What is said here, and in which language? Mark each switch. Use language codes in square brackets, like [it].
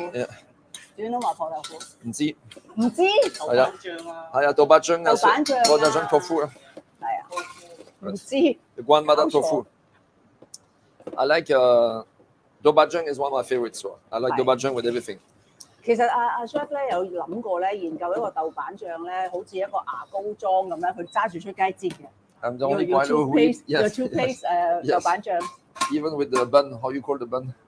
[en] Yeah. Do you know 麻婆豆腐？ [yue] 唔知。係啊，係啊，豆瓣醬啊，豆瓣醬啊，豆瓣醬豆腐啊。係啊，唔知。 [en] The grandmother tofu. I like 豆瓣醬 is one of my favorites. So I like 豆瓣醬 with everything. [yue] 其實阿 Chef 咧有諗過咧研究一個豆瓣醬咧，好似一個牙膏裝咁咧，佢揸住出街擠嘅。 [en] I'm the only one who eat. Your toothpaste 豆瓣醬。 Even with the bun, how you call the bun?